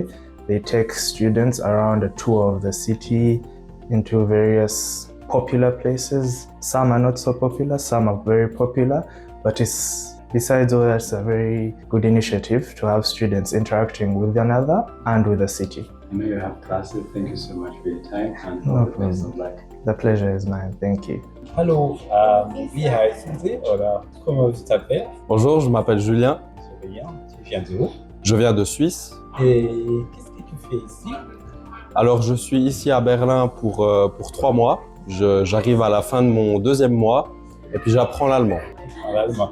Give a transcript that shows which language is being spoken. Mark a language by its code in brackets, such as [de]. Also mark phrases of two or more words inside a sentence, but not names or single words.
[en] They take students around a tour of the city into various popular places. Some are not so popular, some are very popular, but besides all that, it's a very good initiative to have students interacting with one another and with the city. I know you have classes. Thank you so much for your time and No all the best of problem. luck. The pleasure is mine. Thank you. [de] Hallo, wie heißen Sie oder [fr] comment tu t'appelles? Bonjour, je m'appelle Julien, Julien, tu viens d'où? je viens de Suisse. Et qu'est-ce que tu fais ici? Alors je suis ici à Berlin pour 3 mois. J'arrive à la fin de mon 2e mois et puis j'apprends l'allemand. Tu apprends l'allemand.